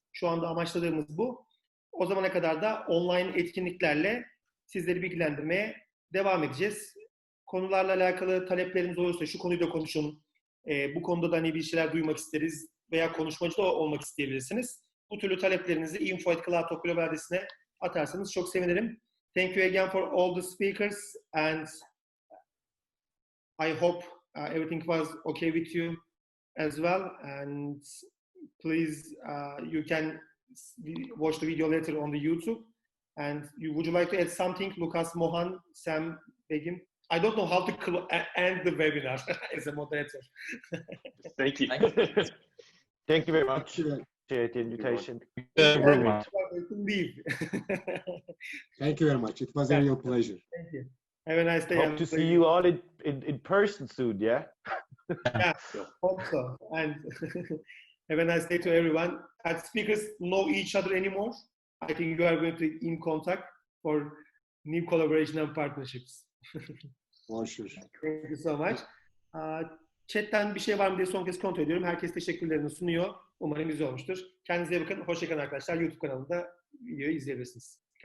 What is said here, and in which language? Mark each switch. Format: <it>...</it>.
<tr>Şu anda amaçladığımız bu. O zamana kadar da online etkinliklerle sizleri bilgilendirmeye devam edeceğiz. Konularla alakalı talepleriniz olursa şu konuyu da konuşun. Bu konuda da hani bir şeyler duymak isteriz veya konuşmacı da olmak isteyebilirsiniz. Bu türlü taleplerinizi info@cloudtalk.global adresine atarsanız çok sevinirim.</tr> <en>Thank you again for all the speakers and I hope everything was okay with you as well. And please, you can watch the video later on the YouTube. And would you like to add something, Lucas, Mohan, Sam, Begim? I don't know how to end the webinar as a moderator. Thank you. Thank you very much. Appreciate the invitation. Leave. Thank you very much. It was a real pleasure. Thank you. Have a nice day. Hope to see you all in person soon, yeah? Yeah, hope so. And have a nice day to everyone. As speakers know each other anymore, I think you are going to be in contact for new collaboration and partnerships. For sure. Thank you so much.</en> <tr>Chat'ten bir şey var mı diye son kez kontrol ediyorum. Herkes teşekkürlerini sunuyor. Umarım güzel olmuştur. Kendinize iyi bakın. Hoşça kalın arkadaşlar. YouTube kanalında videoyu izleyebilirsiniz.</tr>